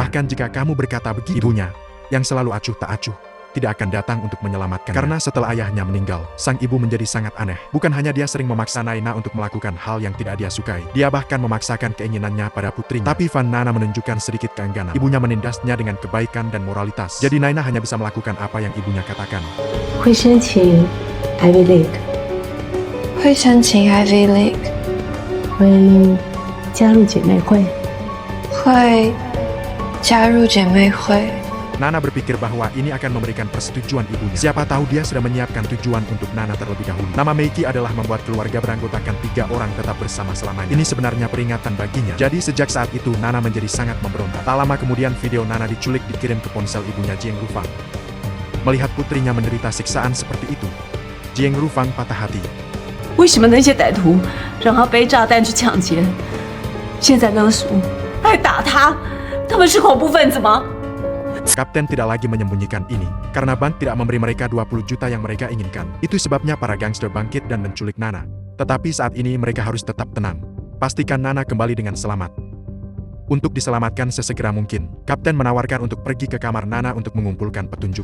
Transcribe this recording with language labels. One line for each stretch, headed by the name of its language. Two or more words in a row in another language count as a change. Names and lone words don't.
Indonesian: Bahkan jika kamu berkata begitu, ibunya, yang selalu acuh tak acuh, tidak akan datang untuk menyelamatkan. Karena setelah ayahnya meninggal, sang ibu menjadi sangat aneh. Bukan hanya dia sering memaksa Naina untuk melakukan hal yang tidak dia sukai, dia bahkan memaksakan keinginannya pada putrinya. Tapi Van Nana menunjukkan sedikit keengganan. Ibunya menindasnya dengan kebaikan dan moralitas. Jadi Naina hanya bisa melakukan apa yang ibunya katakan.
Chinese: 会申请 Ivy League，会申请 Ivy League，会加入姐妹会，会加入姐妹会。
Indonesian: Nana berpikir bahwa ini akan memberikan persetujuan ibunya. Siapa tahu dia sudah menyiapkan tujuan untuk Nana terlebih dahulu. Nama Meiki adalah membuat keluarga beranggotakan 3 orang tetap bersama selamanya. Ini sebenarnya peringatan baginya. Jadi sejak saat itu Nana menjadi sangat memberontak. Tak lama kemudian video Nana diculik dikirim ke ponsel ibunya Jiang Rufang. Melihat putrinya menderita siksaan seperti itu, Jiang Rufang patah hati.
Chinese: 为什么那些歹徒让他背炸弹去抢劫，现在勒索，还打他？他们是恐怖分子吗？
Indonesian: Kapten tidak lagi menyembunyikan ini, karena bank tidak memberi mereka 20 juta yang mereka inginkan. Itu sebabnya para gangster bangkit dan menculik Nana. Tetapi saat ini mereka harus tetap tenang. Pastikan Nana kembali dengan selamat. Untuk diselamatkan sesegera mungkin, Kapten menawarkan untuk pergi ke kamar Nana untuk mengumpulkan petunjuk.